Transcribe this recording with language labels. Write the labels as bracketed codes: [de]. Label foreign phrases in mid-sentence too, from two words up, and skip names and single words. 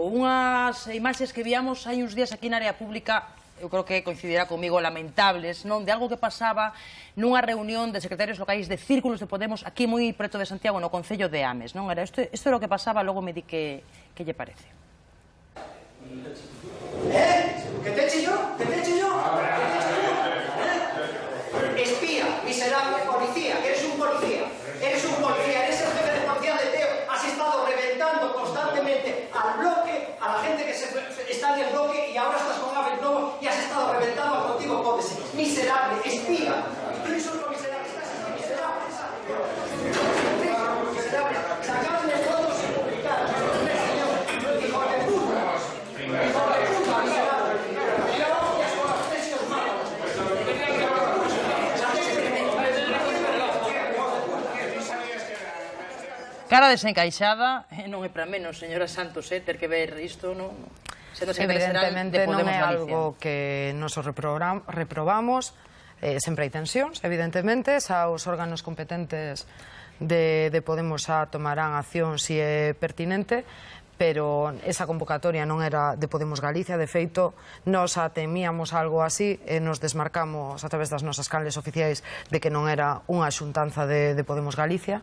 [gl] Unhas imaxes que víamos hai uns días aquí na área pública, eu creo que coincidirá comigo, lamentables, non? De algo que pasaba nunha reunión de secretarios locais de círculos de Podemos aquí moi preto de Santiago, no Concello de Ames, non? Era isto é o que pasaba, logo me di que lle parece. [es] ¿Que te eche yo? ¿Que te eche yo? Espía, miserable, policía, eres un policía, eres el jefe de policía de Teo, has estado reventando constantemente al bloque, a la gente que está en el bloque y ahora estás con Abel Novo y has estado reventando a contigo, Pódese. Miserable, espía, tú eres un miserable, miserable, sacadme fotos y publicadas, hijo de puta, [gl] Cara desencaixada, non é para menos, señora Santos, ter que ver isto, non? Evidentemente non é algo que nos reprobamos, sempre hai tensións, evidentemente, xa os órganos competentes de Podemos xa tomarán acción se é pertinente, pero esa convocatoria non era de Podemos Galicia, de feito, nos temíamos algo así e nos desmarcamos a través das nosas canles oficiais de que non era unha xuntanza de Podemos Galicia.